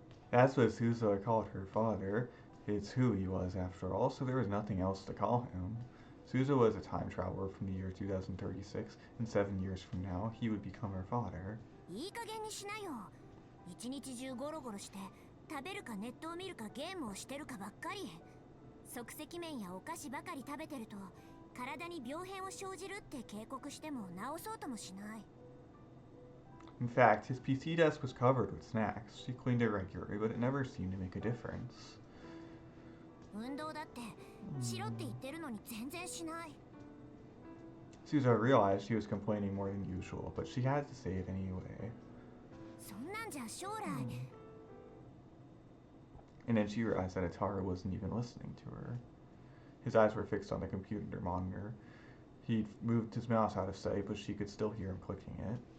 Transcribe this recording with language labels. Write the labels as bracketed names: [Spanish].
[English] That's what Suzuha called her father. It's who he was after all, so there was nothing else to call him. Suzuha was a time traveler from the year 2036, and 7 years from now, he would become her father. [Japanese] いい加減にしなよ。一日中ゴロゴロして食べるかネットを見るかゲームをしてるかばっかり。即席麺やお菓子ばかり食べてると体に病変を生じるって警告しても治そうともしない。 [English] In fact, his PC desk was covered with snacks. She cleaned it regularly, but it never seemed to make a difference. [Japanese] 運動だってしろって言ってるのに全然しない。 [English] Suzuha realized she was complaining more than usual, but she had to say it anyway. [Japanese] そんなんじゃ将来。 [English] And then she realized that Rintarou wasn't even listening to her. His eyes were fixed on the computer monitor. He'd moved his mouse out of sight, but she could still hear him clicking it.